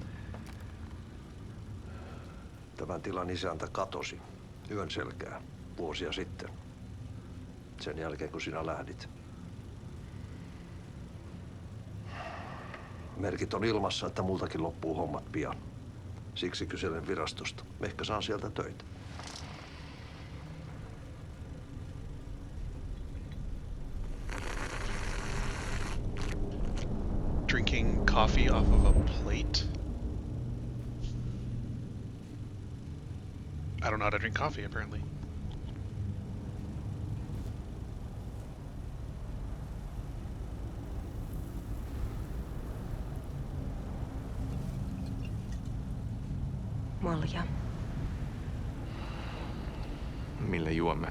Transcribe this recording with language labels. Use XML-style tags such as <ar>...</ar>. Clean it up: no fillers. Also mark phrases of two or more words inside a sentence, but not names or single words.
<fi>Tämän tilan isäntä katosi yön selkää vuosia sitten. Sen jälkeen, kun sinä lähdit. Merkit on ilmassa, että multakin loppuu hommat pian. Siksi kyselen virastosta. Ehkä saan sieltä töitä.</fi> <en>Drinking coffee off of a plate? I don't know how to drink coffee, apparently.</en> <fi>Malja. Mille juomme?</fi>